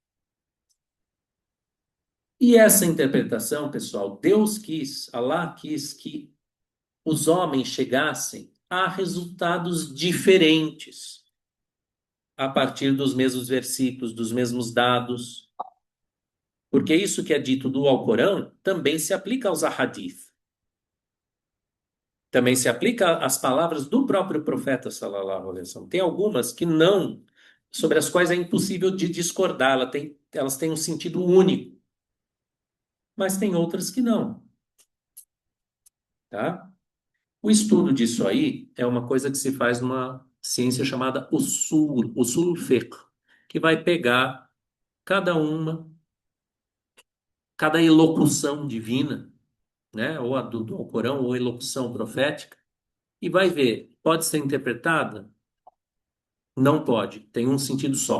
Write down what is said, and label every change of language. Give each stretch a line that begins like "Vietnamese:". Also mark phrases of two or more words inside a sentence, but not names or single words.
Portuguese: E essa interpretação, pessoal, Deus quis, Allah quis que os homens chegassem a resultados diferentes a partir dos mesmos versículos, dos mesmos dados, porque isso que é dito do Alcorão também se aplica aos ahadith, também se aplica às palavras do próprio profeta
Arabic: صلى الله عليه وسلم.
Portuguese: Tem algumas que não, sobre as quais é impossível de discordar, elas têm um sentido único, mas tem outras que não, tá? O estudo disso aí é uma coisa que se faz numa ciência chamada
Arabic: أصول فقه,
Portuguese: que vai pegar cada uma, cada elocução divina, né, ou a do Alcorão, ou elocução profética, e vai ver, pode ser interpretada? Não pode, tem um sentido só.